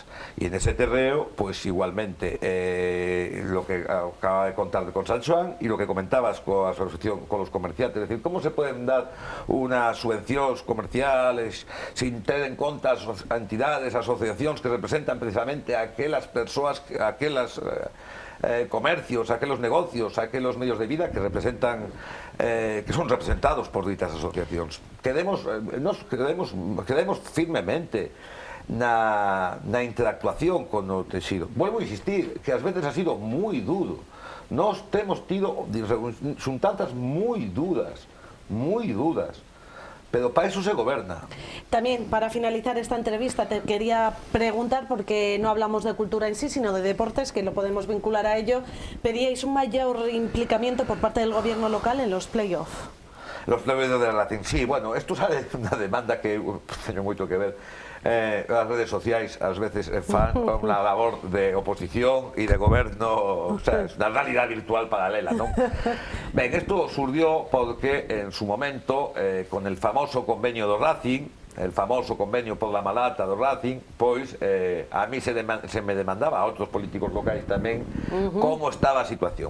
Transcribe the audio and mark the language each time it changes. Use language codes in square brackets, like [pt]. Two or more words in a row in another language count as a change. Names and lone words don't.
[es] Y en ese terreo, pues igualmente, lo que acaba de contar con San Xoán y lo que comentabas con la asociación con los comerciantes, es decir, cómo se pueden dar unas subvencións comerciales sin [gl] ter en conta as entidades, asociacións que representan precisamente a aquelas persoas, aquelas comercios, [es] aquellos negocios, aquellos medios de vida que representan, que son representados por ditas asociacións. [gl] Quedemos firmemente na interactuación con o texido. [es] Vuelvo a insistir que [gl] ás veces ha sido moi duro. Nós temos tido xuntanzas moi duras, pero para eso se goberna. [es] También, para finalizar esta entrevista, te quería preguntar, porque no hablamos de cultura en sí, sino de deportes, que lo podemos vincular a ello. Pedíais un mayor implicamiento por parte del gobierno local en los play-off. Los play-off de Racing, sí, bueno, esto sale [gl] unha demanda que teño moito que ver. As redes sociais ás veces fan unha labor de oposición e de goberno, [es] o sea, es [gl] unha [es] realidad virtual paralela, [gl] non? [es] Ben, esto surgió porque en su momento, con el famoso convenio do Racing, el famoso convenio por la malata do Racing, pois a mí se me demandaba, [gl] a outros políticos locais tamén, como estaba a situación.